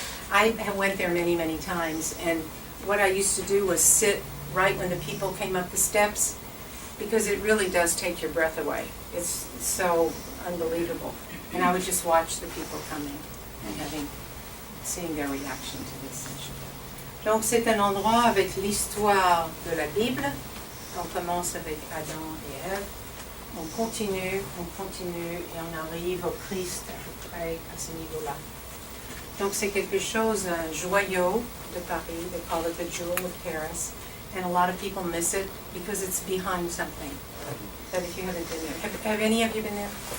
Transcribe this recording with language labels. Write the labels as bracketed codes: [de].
[en] I went there many, many times, and what I used to do was sit right when the people came up the steps, because it really does take your breath away. It's so unbelievable. And I would just watch the people coming and seeing their reaction to this. [fr] Donc c'est un endroit avec l'histoire de la Bible. On commence avec Adam et Ève. On continue, et on arrive au Christ à peu près à ce niveau-là. Donc c'est quelque chose, un joyau de Paris. [en] They call it the jewel of Paris. And a lot of people miss it because it's behind something. But if you haven't been there, have any of you been there?